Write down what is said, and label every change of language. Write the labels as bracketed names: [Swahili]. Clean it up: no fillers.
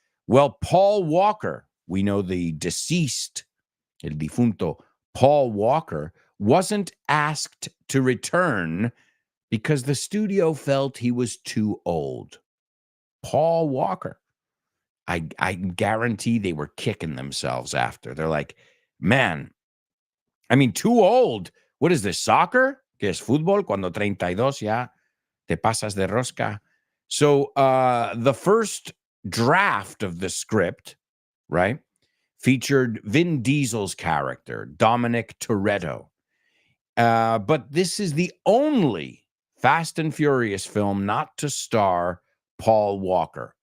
[English] Well, Paul Walker, we know the deceased, el difunto, Paul Walker, wasn't asked to return because the studio felt he was too old. Paul Walker. I guarantee they were kicking themselves after. They're like, man, I mean, too old. What is this, soccer? ¿Qué es fútbol? [Spanish] Cuando 32 ya te pasas de rosca. [English] So the first draft of the script, right, featured Vin Diesel's character, Dominic Toretto. But this is the only Fast and Furious film not to star Paul Walker.